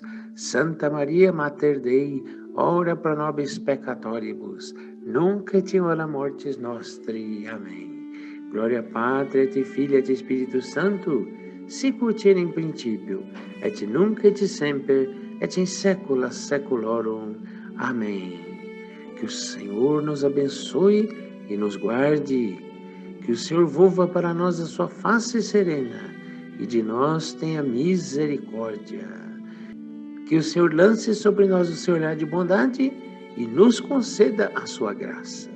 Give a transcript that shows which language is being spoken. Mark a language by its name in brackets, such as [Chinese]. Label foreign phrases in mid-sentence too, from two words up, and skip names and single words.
[Latin] Santa Maria, Mater Dei, ora pro nobis peccatoribus, nunc et in hora mortis nostri. Amém. Glória Patri et Filii et Spiritus Sancto, sicut in principio, et nunc et semper, et in saecula saeculorum. Amém. [Portuguese] Que o Senhor nos abençoe e nos guarde, que o Senhor volva para nós a sua face serena e de nós tenha misericórdia. Que o Senhor lance sobre nós o seu olhar de bondade e nos conceda a sua graça.